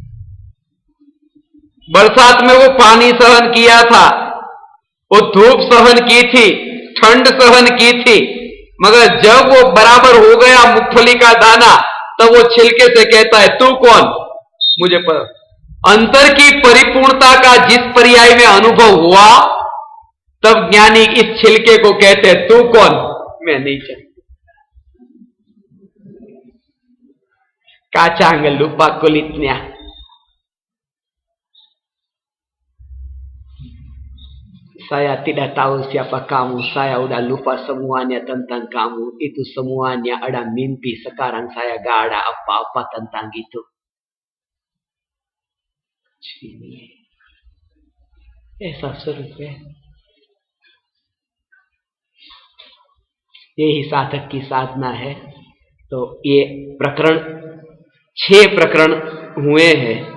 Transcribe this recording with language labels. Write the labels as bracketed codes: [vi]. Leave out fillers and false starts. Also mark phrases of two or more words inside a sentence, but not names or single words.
[hi] बरसात में वो पानी सहन किया था, वो धूप सहन की थी, ठंड सहन की थी, मगर जब वो बराबर हो गया मूंगफली का दाना तब वो छिलके से कहता है तू कौन, मुझे पता। अंतर की परिपूर्णता का जिस पर्याय में अनुभव हुआ तब ज्ञानी इस छिलके को कहते हैं तू कौन, मैं नहीं जानता। [id] Kacang lupa kulitnya. Saya tidak tahu siapa kamu. Saya udah lupa semuanya tentang kamu. Itu semuanya ada mimpi. Sekarang saya gak ada apa-apa tentang itu. [hi] ऐसा स्वरूप है। यही साधक की साधना है। तो ये प्रकरण 6 प्रकरण हुए हैं।